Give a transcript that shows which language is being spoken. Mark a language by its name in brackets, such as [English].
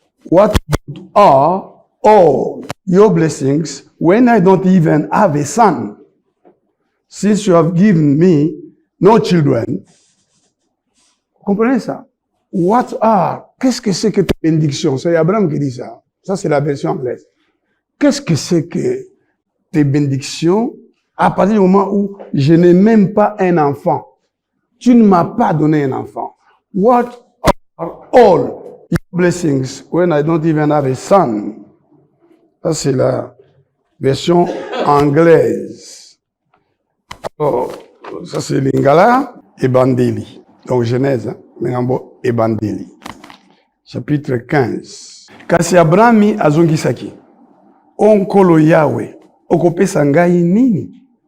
[English] What good are all your blessings when I don't even have a son? Since you have given me no children. [French] Comprenez ça? [English] What are? [French] Qu'est-ce que c'est que tes bénédictions? C'est Abraham qui dit ça. Ça, c'est la version anglaise. Qu'est-ce que c'est que tes bénédictions à partir du moment où je n'ai même pas un enfant? Tu ne m'as pas donné un enfant. [English] What are all your blessings when I don't even have a son? [French] Ça, c'est la version anglaise. Alors, ça, c'est Lingala et Bandeli. Donc, Genèse, Mengambo et Bandeli. Chapitre 15. [Lingala] Kasi Abrami azongisaki. Onkolo Yahweh, okopesa ngai nini?